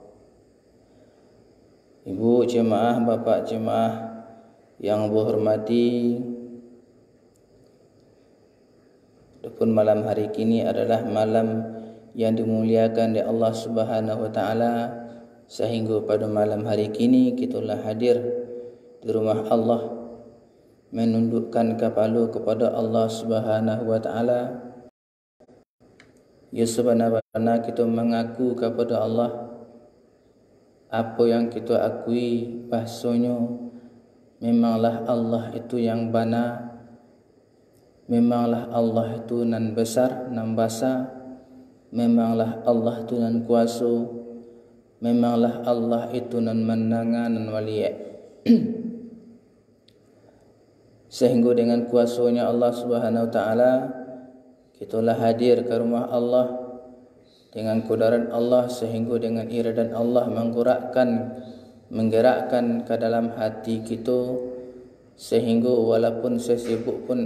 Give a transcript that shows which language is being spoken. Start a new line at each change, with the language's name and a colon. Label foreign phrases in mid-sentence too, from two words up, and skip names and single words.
Indonesian: Ibu jemaah, bapak jemaah yang berhormati, adapun malam hari kini adalah malam yang dimuliakan oleh Allah
Arabic: سبحانه وتعالى,
Indonesian: sehingga pada malam hari kini kitalah hadir di rumah Allah, menundukkan kepala kepada Allah Subhanahu wa taala. Ya sebenar-benar kita mengaku kepada Allah apa yang kita akui, bahasanya memanglah Allah itu yang benar, memanglah Allah itu nan besar, nan basa, memanglah Allah itu nan kuasa, memanglah Allah itu nan menangan nan wali'. Sehingga dengan kuasanya Allah
Arabic: سبحانه وتعالى,
Indonesian: kitalah hadir ke rumah Allah dengan kudarat Allah, sehingga dengan iradat Allah menggerakkan ke dalam hati kita, sehingga walaupun sesibuk pun